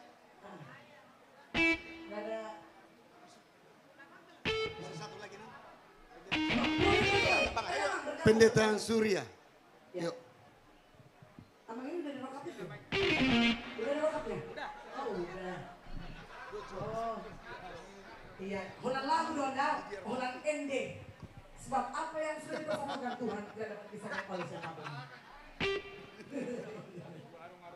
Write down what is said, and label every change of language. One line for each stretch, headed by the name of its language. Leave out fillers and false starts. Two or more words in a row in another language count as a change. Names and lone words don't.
Indonesian: Pendeta Surya. Yuk. Amang ini udah dirokap itu? Udah dirokap ya? Oh udah. Oh. Iya.
Batak Toba: Holan lagu dong, Holan ending.
Indonesian: Sebab apa yang sudah dipersamakan Tuhan tidak dapat disamakan oleh siapapun.